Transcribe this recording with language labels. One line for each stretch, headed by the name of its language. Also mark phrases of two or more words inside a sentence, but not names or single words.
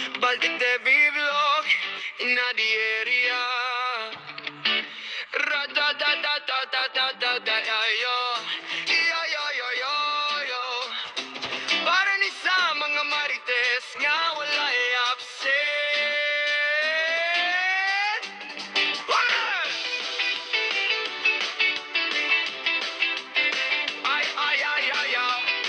English: Baltic de vlog in the area. Ra da da da da da da da da yo. Yo yo yo yo yo.
Cebuano: Para ni sa mga marites nga wala absent. Ay ay ay ay ay.